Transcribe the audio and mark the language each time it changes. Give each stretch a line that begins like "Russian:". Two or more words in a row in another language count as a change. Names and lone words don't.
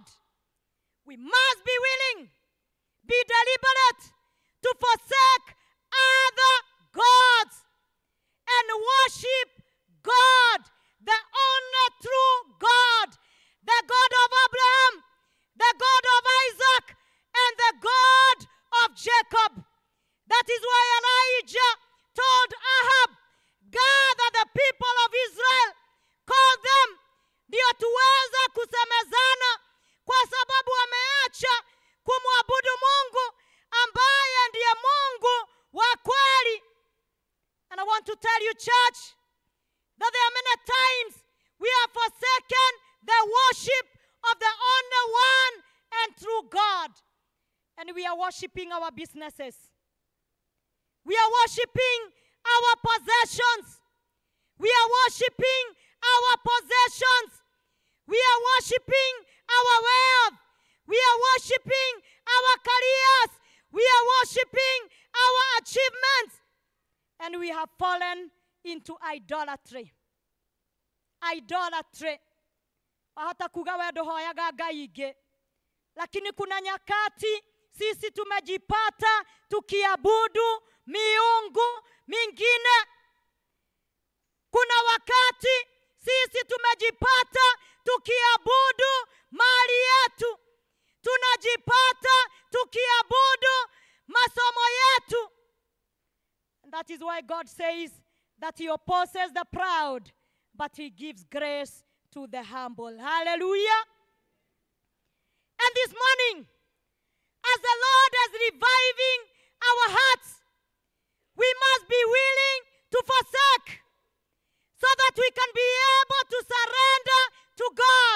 English: We must be willing, be deliberate to forsake other gods and worship God, the only true God, the God of Abraham, the God of Isaac, and the God of Jacob. That is why Elijah told Ahab, gather the people of Israel, call them,
Swahili: ndio tuweza kusemezana, kwa sababu wameacha kumwabudu Mungu ambaye ndiye Mungu wa kweli.
English: And I want to tell you, church, that there are many times we have forsaken the worship of the only one and true God. And we are worshiping our businesses. We are worshiping our possessions. We are worshiping our possessions. We are worshiping our wealth. We are worshiping our careers. We are worshiping our achievements. And we have fallen into idolatry. Idolatry.
Kikuyu: Hata kugawa dohoyaga ngai ingi.
Swahili: Lakini kuna nyakati sisi tumejipata tukiabudu miungu mingine. Kuna wakati sisi tumejipata tukiabudu mali yetu. Tunajipata tukiabudu masomo yetu.
English: And that is why God says that he opposes the proud, but he gives grace to the humble. Hallelujah. And this morning, as the Lord is reviving our hearts, we must be willing to forsake so that we can be able to surrender to God.